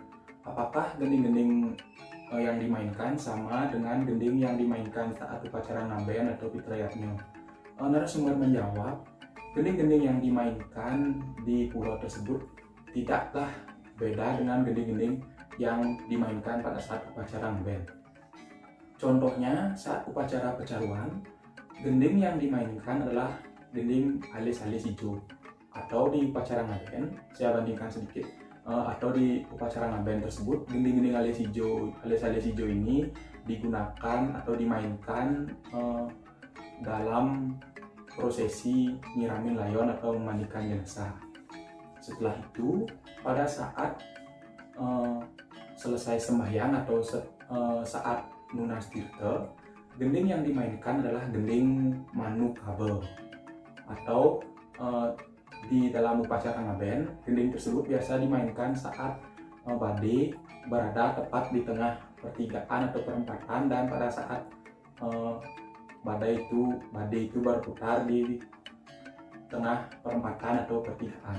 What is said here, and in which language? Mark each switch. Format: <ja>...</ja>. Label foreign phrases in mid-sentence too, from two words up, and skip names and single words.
<id>Apakah gending-gending yang dimainkan sama dengan gending yang dimainkan saat upacara ngaben atau pitriatnya? Narasumber menjawab, gending-gending yang dimainkan di pura tersebut tidaklah beda dengan gending-gending yang dimainkan pada saat upacara ngaben. Contohnya saat upacara pecaruan, gending yang dimainkan adalah gending alis hijau. Atau di upacara ngaben, saya bandingkan sedikit, atau di upacara ngaben tersebut gending-gending alis hijau ini digunakan atau dimainkan dalam prosesi nyiramin layon atau memandikan jenazah. Setelah itu pada saat selesai sembahyang atau saat nunas tirta, gending yang dimainkan adalah gending Manuk Kabel. Atau di dalam upacara ngaben, gending tersebut biasa dimainkan saat badai berada tepat di tengah pertigaan atau perempatan, dan pada saat badai itu berputar di tengah perempatan atau pertigaan.</id>